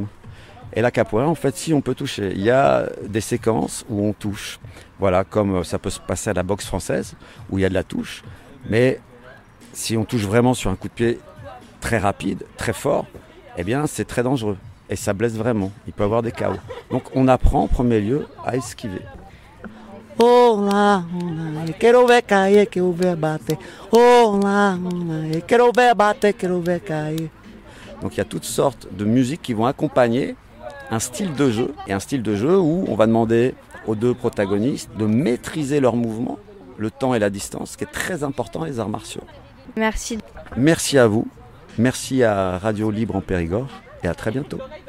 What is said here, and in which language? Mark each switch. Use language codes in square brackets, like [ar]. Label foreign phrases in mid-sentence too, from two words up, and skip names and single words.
[fr] Et la capoeira, en fait, si on peut toucher. Il y a des séquences où on touche. Voilà, comme ça peut se passer à la boxe française, où il y a de la touche. Mais si on touche vraiment sur un coup de pied très rapide, très fort, c'est très dangereux. Et ça blesse vraiment. Il peut y avoir des chaos. Donc on apprend en premier lieu à esquiver. [pt] Olá, quero ver cair, quero ver bater. Olá, quero ver bater, quero ver cair. [fr] Donc il y a toutes sortes de musiques qui vont accompagner un style de jeu, et un style de jeu où on va demander aux deux protagonistes de maîtriser leurs mouvements, le temps et la distance, ce qui est très important dans les arts martiaux. Merci. Merci à vous, merci à Radio Libre en Périgord, et à très bientôt.